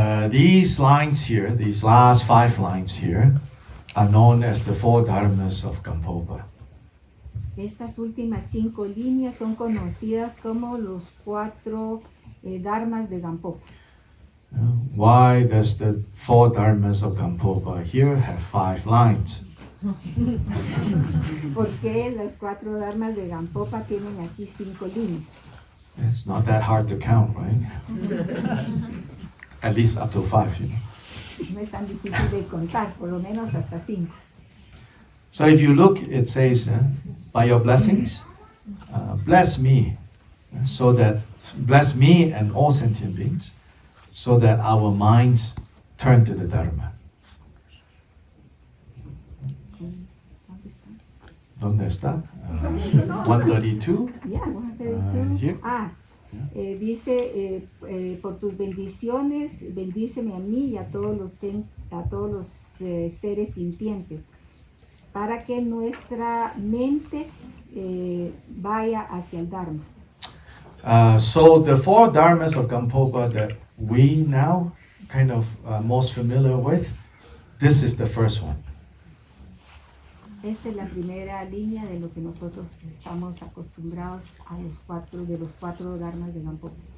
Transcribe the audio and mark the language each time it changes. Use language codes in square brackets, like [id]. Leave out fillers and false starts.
[en] These lines here, these last 5 lines here, are known as the 4 dharmas of Gampopa. [es] Estas últimas 5 líneas son conocidas como los 4 dharmas de Gampopa. [en] Why does the 4 dharmas of Gampopa here have 5 lines? [es] ¿Por qué las 4 dharmas de Gampopa tienen aquí 5 líneas? [en] It's not that hard to count, right? At least up to 5, [es] No es tan difícil de contar, por lo menos hasta 5. [en] So if you look, it says, by your blessings, bless me, so that bless me and all sentient beings, so that our minds turn to the Dharma. [es] ¿Dónde está? 132. [en] Yeah, 132. Here. [es] Dice, por tus bendiciones, bendíceme a mí y a todos los seres sintientes, para que nuestra mente vaya hacia el Dharma. [en] So the 4 dharmas of Gampopa that we now kind of most familiar with, this is the first one. [es] Esta es la primera línea de lo que nosotros estamos acostumbrados a los 4 dharmas de Gampopa.